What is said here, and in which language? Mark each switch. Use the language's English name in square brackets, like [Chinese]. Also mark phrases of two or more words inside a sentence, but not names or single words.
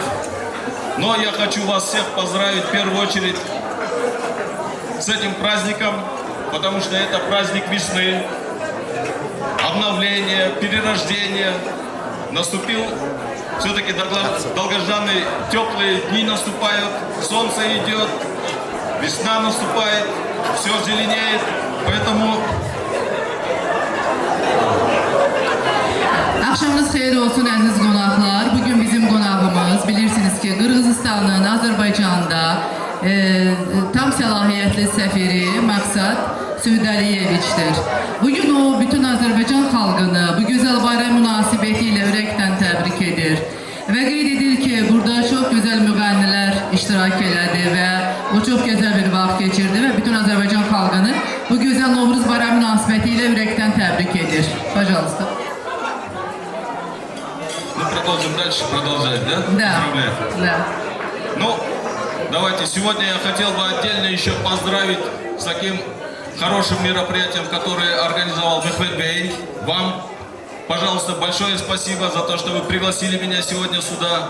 [Russian] Но я хочу вас всех поздравить в первую очередь с этим праздником, потому что это праздник весны, обновления, перерождения. Наступил все-таки долгожданные теплые дни наступают, солнце идет, весна наступает, все зеленеет, поэтому... [Azerbaijani] Akşamınız xeyir olsun əziz qonaqlar. Bugün bizim qonağımız bilirsiniz ki Qırğızistanın Azərbaycanda tam səlahiyyətli səfiri Məqsəd Südəliyeviçdir. Bugün o bütün Azərbaycan xalqını bu gözəl bayram münasibətilə ürəkdən təbrik edir. Və qeyd edir ki, burada çox gözəl müğənnilər iştirak elədi və o çox gözəl bir vaxt keçirdi və bütün Azərbaycan xalqını bu gözəl Novruz bayramı münasibətilə ürəkdən təbrik edir. [Russian] Pajalosta. продолжим дальше, продолжать, да? Да. Поздравляю. Да. Ну, давайте, сегодня я хотел бы отдельно еще поздравить с таким хорошим мероприятием, которое организовал Мехмед Бей. Вам, пожалуйста, большое спасибо за то, что вы пригласили меня сегодня сюда.